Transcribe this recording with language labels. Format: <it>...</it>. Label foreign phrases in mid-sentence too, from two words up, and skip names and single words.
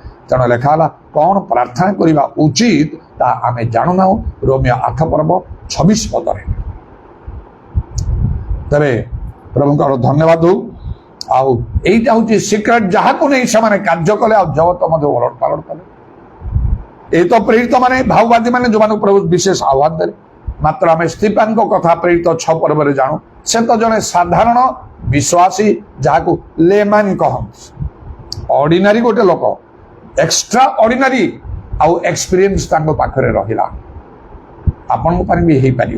<or>ତେଣୁ ଲେଖା ହେଲା କ'ଣ ପ୍ରାର୍ଥନା କରିବା ଉଚିତ ତାହା ଆମେ ଜାଣୁନାହୁଁ, ରୋମିଓ 8:26 ପଦରେ। ତେବେ ପ୍ରଭୁଙ୍କର ଧନ୍ୟବାଦ ହଉ। ଆଉ ଏଇଟା ହଉଛି ସିକ୍ରେଟ, ଯାହାକୁ ନେଇ ସେମାନେ କାର୍ଯ୍ୟ କଲେ ଆଉ ଜଗତ ମଧ୍ୟ ଓଲଟ ପାଲଟ କଲେ। ଏଇ ତ ପ୍ରେରିତ ମାନେ ଭାବବାଦୀ ମାନେ ଯୋଉମାନଙ୍କୁ ପ୍ରଭୁ ବିଶେଷ ଆହ୍ୱାନ ଦେଲେ। ମାତ୍ର ଆମେ ସ୍ତିଫାନଙ୍କ କଥା ପ୍ରେରିତ 6 ପର୍ବରେ ଜାଣୁ। ସେ ତ ଜଣେ ସାଧାରଣ ବିଶ୍ୱାସୀ, ଯାହାକୁ ଲେମ୍ୟାନ କହନ୍ତି, ଅର୍ଡିନାରୀ ଗୋଟେ ଲୋକ, ଏକ୍ସଟ୍ରା ଅର୍ଡିନାରୀ ଆଉ ଏକ୍ସପିରିଏନ୍ସ ତାଙ୍କ ପାଖରେ ରହିଲା। ଆପଣଙ୍କ ପାଇଁ ବି ହେଇପାରିବ।</or>